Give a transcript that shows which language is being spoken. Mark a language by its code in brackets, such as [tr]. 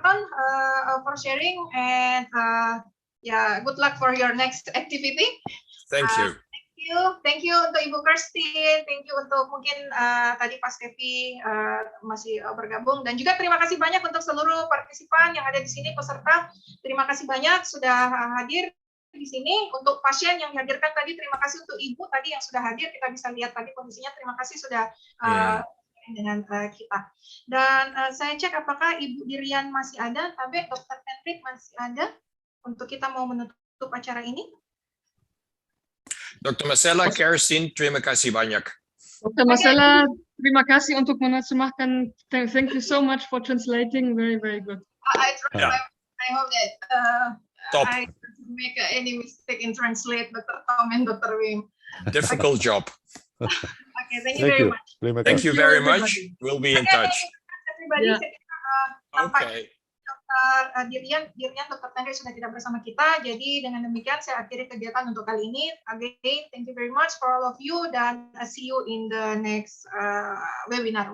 [en] Ton, for sharing, and good luck for your next activity. Thank you. Thank you [id] untuk Ibu Kirstin, [en] thank you [id] untuk mungkin tadi Pak Stevi masih bergabung, dan juga terima kasih banyak untuk seluruh partisipan yang ada di sini, peserta. Terima kasih banyak sudah hadir, di sini. Untuk pasien yang dihadirkan tadi, terima kasih untuk Ibu tadi yang sudah hadir. Kita bisa lihat tadi kondisinya. Terima kasih sudah dengan kita. Dan saya cek apakah Ibu Dirian masih ada, Tabe, Dr. Hendrik masih ada untuk kita mau menutup acara ini. Dr. Marcella, Kerstin, terima kasih banyak. Dr. Marcella, terima kasih untuk menerjemahkan. [en] Thank you so much for translating. Very, very good. I hope that Top. I don't make any mistake in translate Dr. Tom and Dr. Wim. Difficult job. Okay, thank you very much. Thank you very much. We'll be in touch. Everybody, Okay. Dr. Dirian, Dr. [id] Hendrik sudah tidak bersama kita. Jadi dengan demikian saya akhiri kegiatan untuk kali ini. [en] Again, thank you very much for all of you dan see you in the next webinar.